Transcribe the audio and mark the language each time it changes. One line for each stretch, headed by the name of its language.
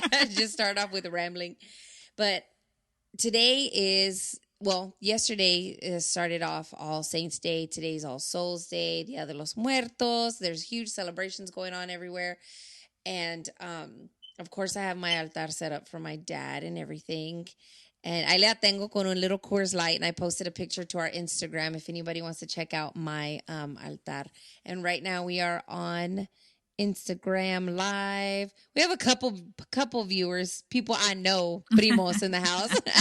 English: just start off with rambling. But today is, well, yesterday started off All Saints Day. Today's All Souls Day, Dia de los Muertos. There's huge celebrations going on everywhere. And of course, I have my altar set up for my dad and everything.
Spanish: And ahí la tengo con un
English: little
Spanish: Coors Light.
English: And I posted a picture to our Instagram if anybody wants to check out my altar. And right now we are on Instagram Live. We have a couple viewers, people I know, primos in the house.